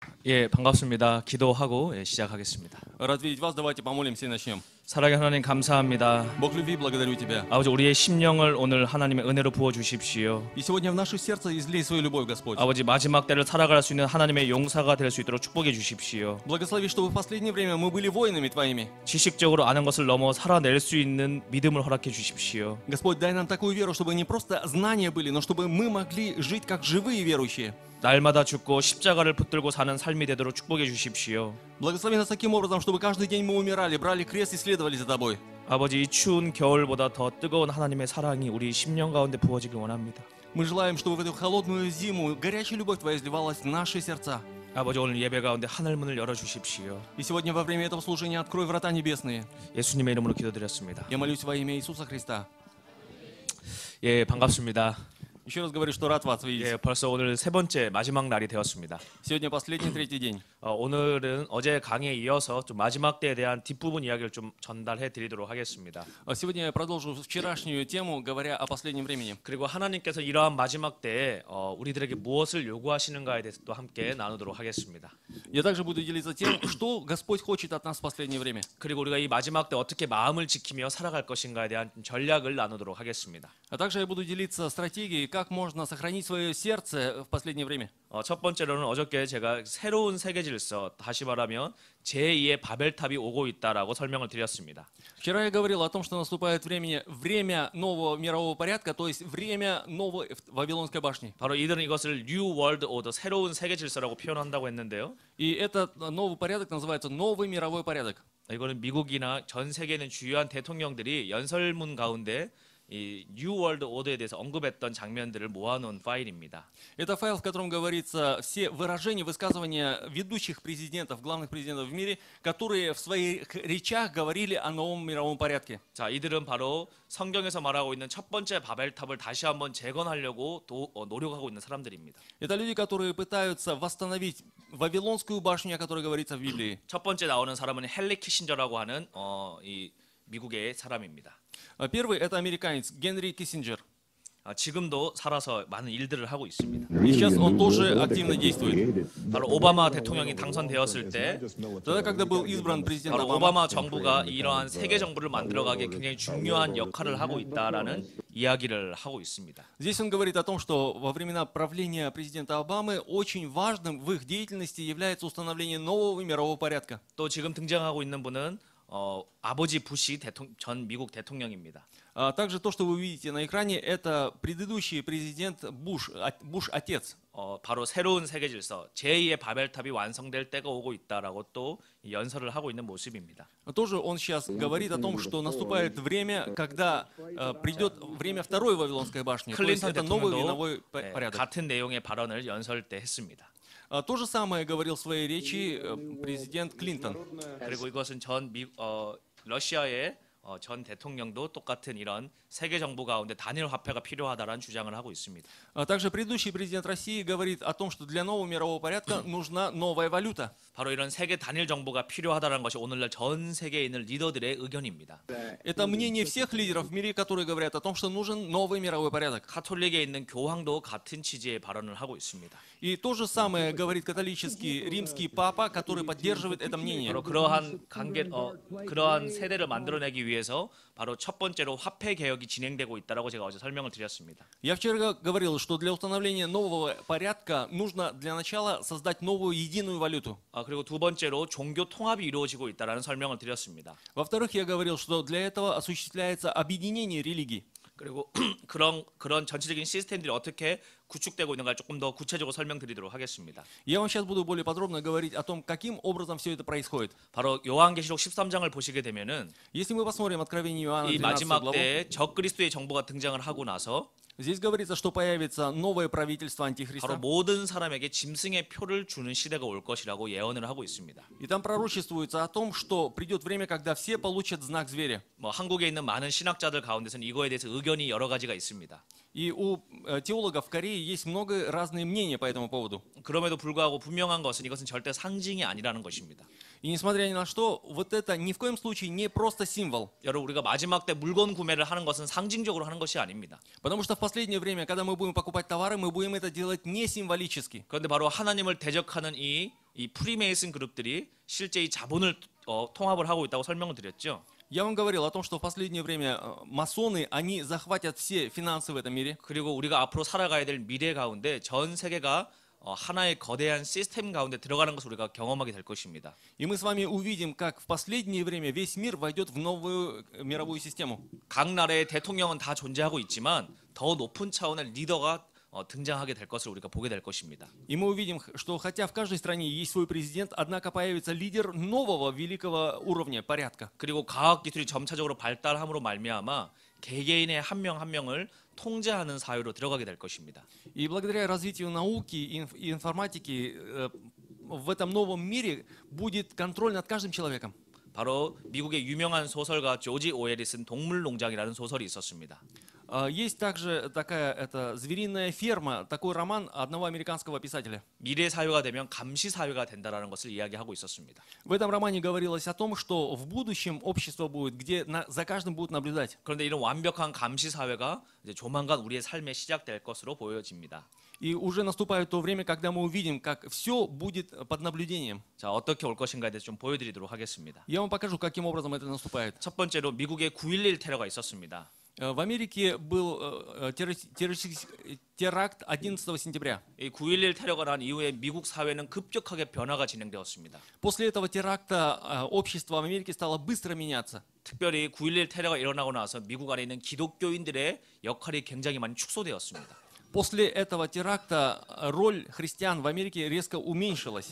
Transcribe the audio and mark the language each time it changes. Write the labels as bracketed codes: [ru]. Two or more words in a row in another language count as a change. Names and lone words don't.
[ko] 예, 반갑습니다. 기도하고 시작하겠습니다. [ru] Рад видеть вас, давайте помолимся и начнем. [ko] 사랑의 하나님 감사합니다. [ru] Бог любви, благодарю Тебя. [ko] 아버지 우리의 심령을 오늘 하나님의 은혜로 부어 주십시오. [ru] И сегодня в наше сердце излей свою любовь, Господь. [ko] 아버지 마지막 때를 살아갈 수 있는 하나님의 용사가 될 수 있도록 축복해 주십시오. [ru] Благослови, чтобы в последнее время мы были воинами Твоими. [ko] 지식적으로 아는 것을 넘어 살아낼 수 있는 믿음을 허락해 주십시오. [ru] Господь, дай нам такую веру, чтобы не просто знания были, но чтобы мы могли жить как живые верующие. [ko] 날마다 죽고 십자가를 붙들고 사는 삶이 되도록 축복해 주십시오. [ru] Благослови нас таким образом, чтобы каждый день мы умирали, брали крест и следовали за Тобой. [ko] 아버지 이 추운 겨울보다 더 뜨거운 하나님의 사랑이 우리 심령 가운데 부어지길 원합니다. [ru] Мы желаем, чтобы в эту холодную зиму горячая любовь Твоя изливалась в наши сердца. [ko] 아버지 오늘 예배 가운데 하늘 문을 열어 주십시오. [ru] И сегодня во время этого служения открой врата небесные. [ko] 예수님의 이름으로 기도드렸습니다. [ru] Я молюсь во имя Иисуса Христа. [ko] 예, 반갑습니다. [ru] Еще раз говорю, что рад вас видеть. [ko] 예, 벌써 오늘 세 번째 마지막 날이 되었습니다. [ru] Сегодня последний, третий день. [ko] 오늘은 어제 강의에 이어서 좀 마지막 때에 대한 뒷부분 이야기를 좀 전달해 드리도록 하겠습니다. [ru] Сегодня я продолжу вчерашнюю тему, говоря о последнем времени. [ko] 그리고 하나님께서 이러한 마지막 때에 우리들에게 무엇을 요구하시는가에 대해서 또 함께 나누도록 하겠습니다. [ru] Я также буду делиться тем, что Господь хочет от нас в последнее время. [ko] 그리고 우리가 이 마지막 때 어떻게 마음을 지키며 살아갈 것인가에 대한 전략을 나누도록 하겠습니다. [ru] А также я буду делиться стратегией, как можно сохранить свое сердце в последнее время. [ko] 첫 번째로는 어저께 제가 새로운 세계 질서, 다시 말하면 제2의 바벨탑이 오고 있다라고 설명을 드렸습니다. [ru] Вчера я говорил о том, что наступает время нового мирового порядка, то есть время новой Вавилонской башни. [ko] 바로 이들은 이것을 [en] New World Order, [ko] 새로운 세계 질서라고 표현한다고 했는데요. [ru] И этот новый порядок называется новый мировой порядок. [ko] 이거는 미국이나 전 세계에 있는 주요한 대통령들이 연설문 가운데 이 [en] New World Order [ko] 에 대해서 언급했던 장면들을 모아놓은 파일입니다. [ru] Это файл, в котором говорится все выражения, высказывания ведущих президентов, главных президентов в мире, которые в своих речах говорили о новом мировом порядке. [ko] 자, 이들은 바로 성경에서 말하고 있는 첫 번째 바벨탑을 다시 한번 재건하려고 노력하고 있는 사람들입니다. [ru] Это люди, которые пытаются восстановить Вавилонскую башню, о которой говорится в Библии. [ko] 첫 번째 나오는 사람은 헨리 키신저라고 하는 이 미국의 사람입니다. [ru] Первый это американец Генри Киссинджер. [ko] 지금도 살아서 많은 일들을 하고 있습니다. [ru] И сейчас он тоже активно действует. [ko] 바로 오바마 대통령이 당선되었을 때 [ru] Тогда, когда был избран президент [ko] 바로 [ru] Обама, [ko] 오바마 정부가 이러한 세계 정부를 만들어가기에 굉장히 중요한 역할을 하고 있다라는 이야기를 하고 있습니다. [ru] здесь он говорит о том, что во времена правления президента Обамы очень важным в их деятельности является установление нового мирового порядка. [ko] 또 지금 등장하고 있는 분은 아버지 부시 전 미국 대통령입니다. [ru] Также то, что вы видите на экране, это предыдущий президент Буш отец. [ko] 바로 새로운 세계 질서, 제2의 바벨탑이 완성될 때가 오고 있다라고 또 연설을 하고 있는 모습입니다. [ru] Тоже он сейчас говорит о том, что наступает время, когда придет время второй Вавилонской башни. То есть [ko] 클린턴 [ru] это новый [ko] 대통령도 [ru] мировой порядок. [ko] 같은 내용의 발언을 연설 때 했습니다. [ru] То же самое говорил в своей речи президент Клинтон. [ko] 그리고 이것은 러시아의 전 대통령도 똑같은 이런 세계 정부 가운데 단일 화폐가 필요하다라는 주장을 하고 있습니다. [ru] Также предыдущий президент России говорит о том, что для нового мирового порядка нужна новая валюта. [ko] 바로 이런 세계 단일 정부가 필요하다는 것이 오늘날 전 세계에 있는 리더들의 의견입니다. [ru] Это мнение всех лидеров в мире, которые говорят о том, что нужен новый мировой порядок. [ko] 카톨릭에 있는 교황도 같은 취지의 발언을 하고 있습니다. [ru] И то же самое говорит католический римский папа, который поддерживает это мнение. [ko] 바로 그러한 세대를 만들어내기 위해서 바로 첫 번째로 화폐 개혁이 진행되고 있다라고 제가 어제 설명을 드렸습니다. [ru] Я вчера говорил, что для установления нового порядка нужно для начала создать новую единую валюту. [ko] 그리고 두 번째로 종교 통합이 이루어지고 있다라는 설명을 드렸습니다. [ru] Во-вторых, я говорил, что для этого осуществляется объединение религий. [ko] 그리고 그런 전체적인 시스템들이 어떻게 구축되고 있는가 조금 더 구체적으로 설명드리도록 하겠습니다. [ru] Я вам сейчас буду более подробно говорить о том, каким образом все это происходит. [ko] 바로 요한계시록 13장을 보시게 되면은 [ru] Если мы посмотрим Откровение Иоанна [ko] 이 13 마지막 [ru] главу, [ko] 때에 적그리스도의 정부가 등장을 하고 나서 [ru] здесь говорится, что появится новое правительство [ko] 바로 [ru] Антихриста. [ko] 모든 사람에게 짐승의 표를 주는 시대가 올 것이라고 예언을 하고 있습니다. [ru] И там пророчествуется о том, что придет время, когда все получат знак зверя. [ko] 한국에 있는 많은 신학자들 가운데서는 이거에 대해서 의견이 여러 가지가 있습니다. [ru] И у теологов в Корее есть много разные мнения по этому поводу. [ko] 그럼에도 불구하고 분명한 것은 이것은 절대 상징이 아니라는 것입니다. [ru] И несмотря ни на что, вот это ни в коем случае не просто символ. [ko] 여러분 우리가 마지막 때 물건 구매를 하는 것은 상징적으로 하는 것이 아닙니다. [ru] Потому что в последнее время, когда мы будем покупать товары, мы будем это делать не символически. [ko] 그런데 바로 하나님을 대적하는 이 이 프리메이슨 그룹들이 실제 이 자본을 통합을 하고 있다고 설명을 드렸죠. [ru] Я вам говорил о том, что в последнее время масоны, они захватят все финансы в этом мире. [ko] 그리고 우리가 앞으로 살아가야 될 미래 가운데 전 세계가 하나의 거대한 시스템 가운데 들어가는 것을 우리가 경험하게 될 것입니다. [ru] И мы с вами увидим, как в последнее время весь мир войдет в новую мировую систему. [ko] 각 на라의 대통령은 다 존재하고 있지만 더 높은 차원의 리더가 등장하게 될 것을 우리가 보게 될 것입니다. [ru] И мы увидим, что хотя в каждой стране есть свой президент, однако появится лидер нового великого уровня, порядка. [ko] 그리고 과학 기술이 점차적으로 발달함으로 말미암아 개개인의 한 명 한 명을 통제하는 사회로 들어가게 될 것입니다. [ru] И благодаря развитию науки и информатики в этом новом мире будет контроль над каждым человеком. [ko] 바로 미국의 유명한 소설가 조지 오웰이 쓴 동물농장이라는 소설이 있었습니다. [ru] Есть также такая звериная ферма, такой роман одного американского писателя. [ko] 미래 사회가 되면 감시 사회가 된다라는 것을 이야기하고 있었습니다. [ru] В этом романе говорилось о том, что в будущем общество будет, где за каждым будут наблюдать. [ko] 그런데 이런 완벽한 감시 사회가 이제 조만간 우리의 삶에 시작될 것으로 보여집니다. [ru] И уже наступает то время, когда мы увидим, как все будет под наблюдением. [ko] 자, 어떻게 올 것인가에 대해서 좀 보여드리도록 하겠습니다. [ru] Я вам покажу, каким образом это наступает. [ko] 첫 번째로 미국의 9.11 테러가 있었습니다. [ru] В Америке был теракт 11 сентября. [ko] 이 9.11 테러가 난 이후에 미국 사회는 급격하게 변화가 진행되었습니다. [ru] После этого теракта общество в Америке стало быстро меняться. [ko] 특별히 9.11 테러가 일어나고 나서 미국 안에 있는 기독교인들의 역할이 굉장히 많이 축소되었습니다. [ru] После этого теракта роль христиан в Америке резко уменьшилась.